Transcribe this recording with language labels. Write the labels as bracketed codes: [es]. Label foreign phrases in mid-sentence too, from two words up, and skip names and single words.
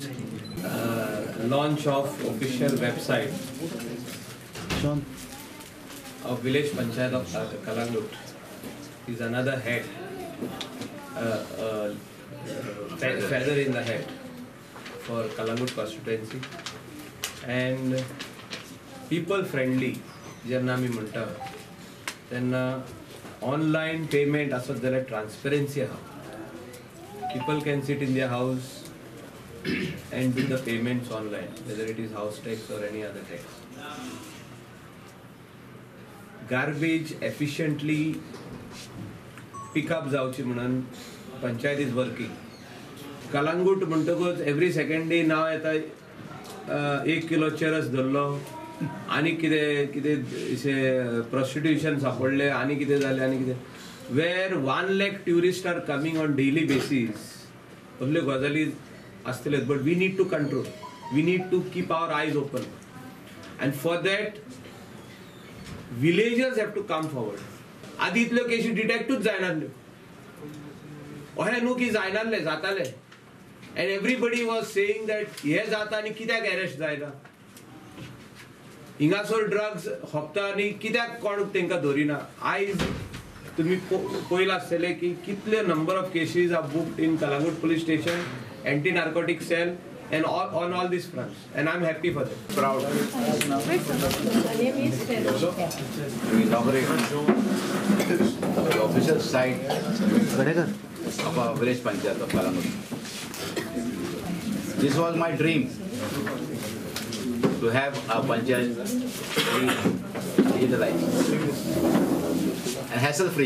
[en] Launch of official website of Village Panchayat of Kalangut is another head, feather in the head for Kalangut constituency, and people friendly [kok] जेन्ना आमी म्हणटा तेन्ना [en] online payment [kok] आसत जाल्यार ट्रान्सपरन्सी आहा। [en] People can sit in their house and do the payments online, whether it is house tax or any other tax. Garbage efficiently pick up [kok] जावची म्हणून पंचायत [en] is working. [kok] कलंगूट म्हणटकूच [en] every second day [kok] नाव येता 1 किलो चरस धरलो आनी कितें prostitution सापडले आनी कितें जालें आनी कितें [en] where 1 lakh tourists are coming on daily basis. [kok] असल्यो गजाली आसतल्यो, [en] but we need to control. We need to keep our eyes open, and for that villagers have to come forward. [kok] आदी इतल्यो केसी डिटेक्टूच जायनासल्यो, अशें न्हू की जायनासलें, जातालें, [en] and everybody was saying that [kok] हे जाता आनी कित्याक अरेस्ट जायना, हिंगासर ड्रग्स होपता आनी कित्याक कोण तेंकां धरिना। आयज तुमी पळयलां आसतलें की कितले [en] number of cases are booked in Calangute police station, anti narcotic cell, and on all these fronts, and I'm happy for that. Proud. We inaugurate the official site of our village panchayat of Kalangut. This was my dream, to have a panchayat digitalized and hassle-free.